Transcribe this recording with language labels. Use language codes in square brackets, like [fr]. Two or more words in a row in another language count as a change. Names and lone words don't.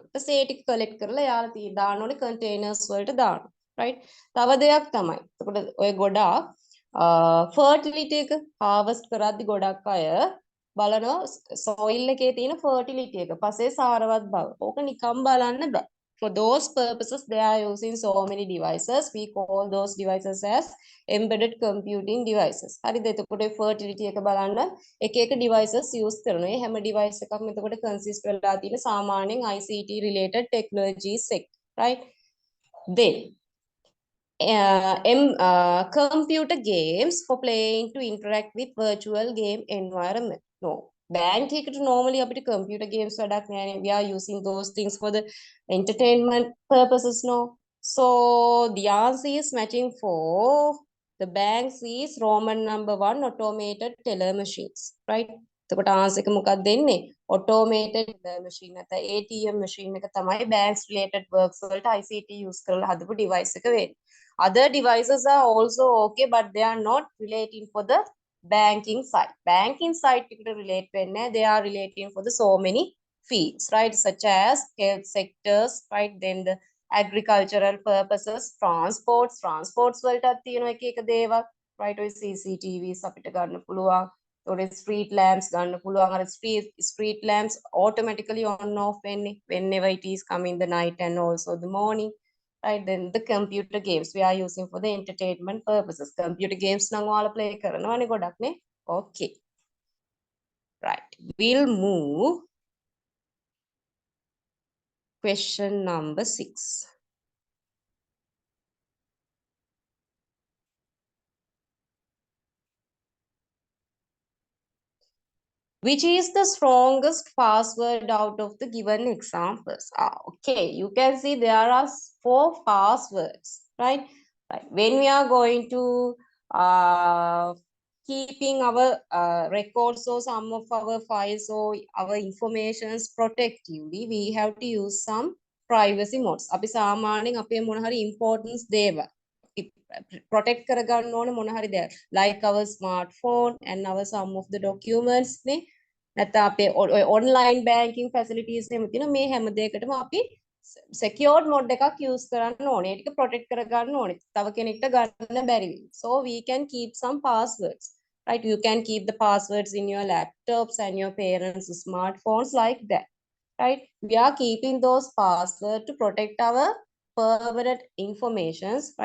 [si] ඊට පස්සේ ඒ ටික කලෙක්ට් කරලා යාලා දාන්න ඕනේ කන්ටේනර්ස් වලට දානවා. right තව දෙයක් තමයි. එතකොට ඔය ගොඩාක් ෆර්ටිලිටි එක harvest කරද්දි ගොඩක් අය බලනවා soil එකේ තියෙන fertility එක පසේ සාරවත් බව. ඕක නිකම් බලන්න බෑ. [en] For those purposes they are using so many devices. We call those devices as embedded computing devices. [si] හරිද? එතකොට fertility එක බලන්න එක එක [en] devices use [si] කරනවා. මේ හැම device එකක්ම එතකොට consist වෙලා තියෙන සාමාන්‍යයෙන් [en] ICT related technologies [si] එක. right? [en] Then computer games for playing to interact with virtual game environment. [si] No. Bank eකට normally අපිට [en] computer games [si] වැඩක් නෑනේ. [en] We are using those things for the entertainment purposes, no. So the answer is matching for the banks is Roman number 1 automated teller machines, right? [si] එතකොට answer එක මොකක්ද දෙන්නේ? [en] automated teller machine [si] නැත්නම් [en] ATM machine [si] එක තමයි [en] banks related works [si] වලට [en] ICT use [si] කරලා හදපු device එක වෙන්නේ. [en] Other devices are also okay, but they are not relating for the banking side. Banking side to relate when they are relating for the so many fields, right? Such as health sectors, right? Then the agricultural purposes, transports [si] වලටත් තියෙන එක දේවල්, [en] right? [si] ඔය CCTVs අපිට ගන්න පුළුවන්. or [en] street lamps [si] ගන්න පුළුවන්. [en] අර street lamps automatically on off whenever it is come in the night and also the morning. Right, then the computer games we are using for the entertainment purposes. Computer games [si] නම් ඔයාලා play කරනවානේ ගොඩක් නේ. [en] Okay. Right. We'll move question number 6. Which is the strongest password out of the given examples? Okay, you can see there are 4 passwords, right? Right. When we are going to keeping our records or some of our files or our informations protectively, we have to use some privacy modes. [si] අපි සාමාන්‍යයෙන් අපේ මොන හරි importance දේවල් protect කරගන්න ඕනේ මොන හරි දෙයක් [en] like our smartphone and our some of the documents [si] නේ නැත්නම් අපේ [en] online banking facilities [si] එහෙම තියෙන මේ හැම දෙයකටම අපි [en] secured mode [si] එකක් use කරන්න ඕනේ. ඒක protect කරගන්න ඕනේ. තව කෙනෙක්ට ගන්න බැරි වෙයි. [en] So we can keep some passwords. Right? You can keep the passwords in your laptops and your parents' smartphones like that. Right? We are keeping those passwords to protect our permanent informations, right?